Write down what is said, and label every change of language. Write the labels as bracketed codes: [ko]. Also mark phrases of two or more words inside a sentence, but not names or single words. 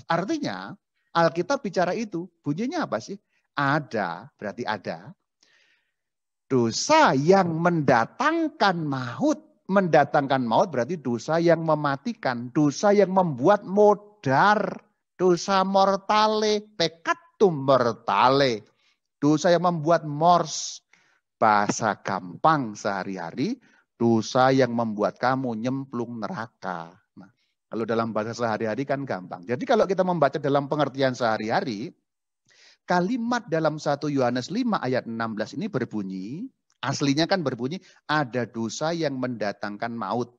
[id] Artinya Alkitab bicara itu. Bunyinya apa sih? Ada, berarti ada. Dosa yang mendatangkan maut. Mendatangkan maut berarti dosa yang mematikan. Dosa yang membuat modar. [la] Dosa mortale, peccatum mortale. [id] Dosa yang membuat mors. Bahasa gampang sehari-hari. Dosa yang membuat kamu nyemplung neraka. Nah, kalau dalam bahasa sehari-hari kan gampang. Jadi kalau kita membaca dalam pengertian sehari-hari, kalimat dalam 1 Yohanes 5 ayat 16 ini berbunyi, aslinya kan berbunyi, ada dosa yang mendatangkan maut.